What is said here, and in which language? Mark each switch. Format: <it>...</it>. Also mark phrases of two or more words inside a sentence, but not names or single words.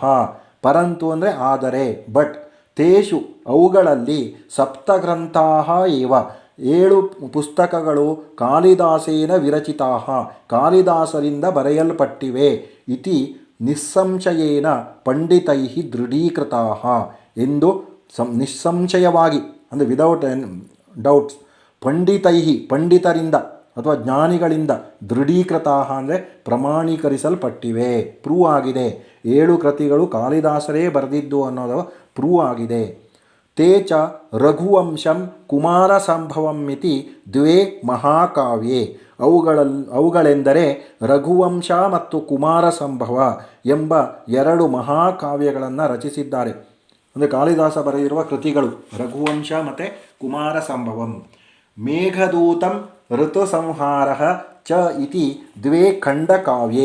<kn>ಪರಂತು ಅಂದರೆ ಆದರೆ, ಬಟ್, ತೇಷು ಅವುಗಳಲ್ಲಿ,</kn> <sa>ಸಪ್ತಗ್ರಂಥಾಃ ಏವ</sa> <kn>7 ಪುಸ್ತಕಗಳು,</kn> <sa>ಕಾಳಿದಾಸೇನ ವಿರಚಿತಾಃ</sa> <kn>ಕಾಳಿದಾಸರಿಂದ ಬರೆಯಲ್ಪಟ್ಟಿವೆ,</kn> <sa>ಇತಿ ನಿಸ್ಸಂಶಯೇನ ಪಂಡಿತೈ ದೃಢೀಕೃತಾಃ</sa> <kn>ಎಂದು ನಿಸ್ಸಂಶಯವಾಗಿ, ಅಂದರೆ</kn> <en>without doubts,</en> <kn>ಪಂಡಿತರಿಂದ ಅಥವಾ ಜ್ಞಾನಿಗಳಿಂದ, ದೃಢೀಕೃತಾಃ ಅಂದರೆ ಪ್ರಮಾಣೀಕರಿಸಲ್ಪಟ್ಟಿವೆ, ಪ್ರೂವ್ ಆಗಿದೆ. 7 ಕೃತಿಗಳು ಕಾಳಿದಾಸರೇ ಬರೆದಿದ್ದು ಅನ್ನೋದು ಪ್ರೂವ್ ಆಗಿದೆ.</kn> <sa>ತೇ ಚ ರಘುವಂಶಂ ಕುಮಾರಸಂಭವಂ ಇತಿ 2 ಮಹಾಕಾವ್ಯೆ.</sa> <kn>ಅವುಗಳೆಂದರೆ ರಘುವಂಶ ಮತ್ತು ಕುಮಾರಸಂಭವ ಎಂಬ 2 ಮಹಾಕಾವ್ಯಗಳನ್ನು ರಚಿಸಿದ್ದಾರೆ. ಅಂದರೆ ಕಾಳಿದಾಸ ಬರೆದಿರುವ ಕೃತಿಗಳು ರಘುವಂಶ ಮತ್ತು ಕುಮಾರಸಂಭವಂ.</kn> <sa>ಮೇಘದೂತಂ ಋತುಸಂಹಾರ ಚ ಇತಿ 2 ಖಂಡಕಾವ್ಯೆ.</sa>